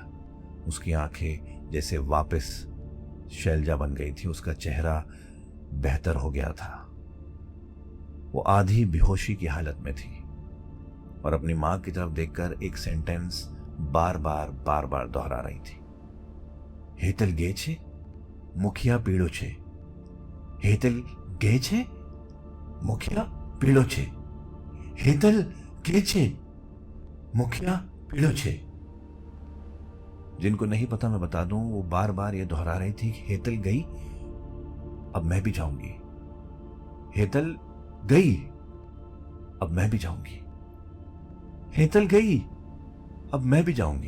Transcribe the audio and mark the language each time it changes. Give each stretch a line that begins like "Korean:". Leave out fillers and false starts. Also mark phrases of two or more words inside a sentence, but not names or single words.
Hindi: उसकी आंखें जैसे वापस शैलजा बन गई थी। उसका चेहरा बेहतर हो गया था। वो आधी बेहोशी की हालत में थी और अपनी मां की तरफ देखकर एक सेंटेंस बार बार दोहरा रही थी।
Gujarati: હેતલ ગે છે, મુખિયા પીડો છે। હેતલ ગે છે, મુખિયા પીડો છે। હેતલ ગે છે, મુખિયા પીડો છે।
Hindi: जिनको नहीं पता मैं बता दूं, वो बार बार ये दोहरा रही थी, हेतल गई अब मैं भी जाऊंगी। हेतल गई अब मैं भी जाऊंगी। हेतल गई अब मैं भी जाऊंगी।